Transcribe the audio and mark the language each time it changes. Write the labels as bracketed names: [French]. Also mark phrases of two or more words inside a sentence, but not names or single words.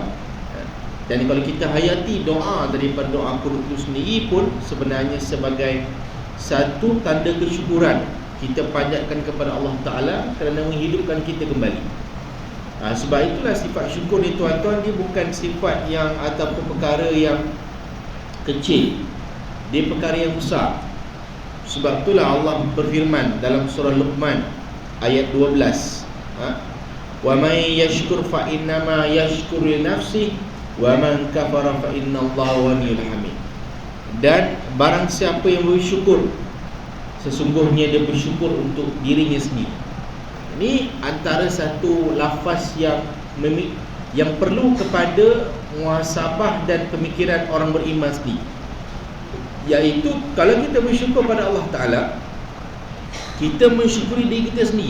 [Malay] Dan kalau kita hayati doa daripada doa kunut itu sendiri pun sebenarnya sebagai satu tanda kesyukuran kita panjatkan kepada Allah Ta'ala kerana menghidupkan kita kembali. Sebab itulah sifat syukur ni tuan-tuan, dia bukan sifat yang ataupun perkara yang kecil, dia perkara yang besar. Sebab itulah Allah berfirman dalam surah Luqman ayat 12, [Arabic] ومن يشكر فإنما يشكر لنفسه ومن كفر فإن الله غني حميد. [Malay] Dan barang siapa yang bersyukur, sesungguhnya dia bersyukur untuk dirinya sendiri. Ini antara satu lafaz yang perlu kepada muhasabah dan pemikiran orang beriman sendiri, iaitu kalau kita bersyukur pada Allah Ta'ala, kita mensyukuri diri kita sendiri.